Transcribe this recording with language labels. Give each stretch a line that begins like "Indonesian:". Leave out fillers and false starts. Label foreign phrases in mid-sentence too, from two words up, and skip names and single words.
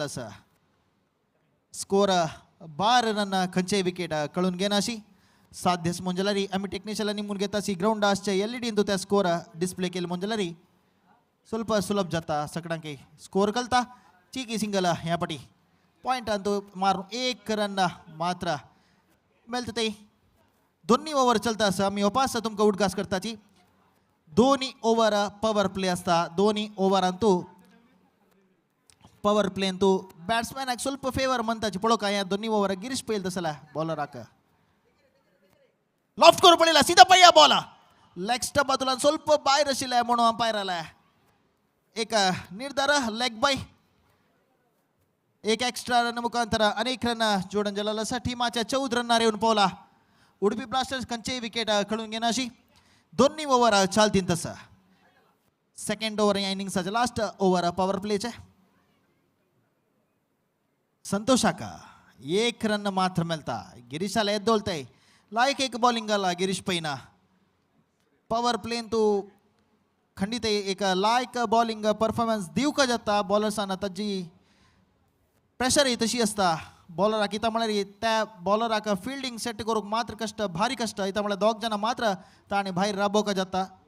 Konkani: आसा स्कोर 12 रन खंयचेय विकेट कळून घेनाशी साध्य म्हणजे जाल्यार आमी टेक्निशियन निमून घेता सी ग्राउंड आसचे LED तो त्या
English: score display
Konkani: केले म्हणजे जाल्यार स्वल्प सुलभ जाता सगळ्यांक स्कोर कळता चीकी सिंगल ह्या फाटी पॉयंटान तो मारून एक रन मात्र मेळटा ते दोन्ही ओव्हर चलता आसा आमी ओपास तुमकां उडगास करताची दोन्ही
English: over power play
Konkani: आसता दोन्ही ओव्हरान तूं पवर प्लेन तूं बॅट्समॅनाक स्वल्प फेवर म्हणटाची पळोवका ह्या दोन्ही ओव्हर गिरीश पळयल तसला बॉलराक लॉफ्ट करून पडलेला सीधा पळया बॉल
English: leg stump
Konkani: बाजूलान स्वल्प भायर आशिल्ले म्हणून अंपायर आला एक निर्धार
English: leg bye
Konkani: एक
English: extra run
Konkani: मुखांतर अनेक रन जोडून जालेलो आसा टिमाच्या 14 रनार येवन पावला उडपी ब्लास्टर्स खंयचेय विकेट खेळून घेनाशी दोन्ही ओव्हर चालतीन तसा
English: second over
Konkani: ह्या इनिंग्साचे
English: last over power
Konkani: प्लेचे संतोषाका एक रन मात्र मेळटा गिरीशाला येद्दोळताय लायक एक बॉलिंग घाला गिरीश पैना पॉवर प्लेन तू खंडित एक लायक
English: bowling performance
Konkani: दिवका जाता बॉलर्सान ताजी प्रेशर तशी आसता बॉलराक इता म्हळ्यार त्या बॉलराक
English: fielding set
Konkani: करूंक मात्र कष्ट भारी कष्ट इता म्हळ्यार दोग जाणां मात्र ताणें भायर राबोवका जाता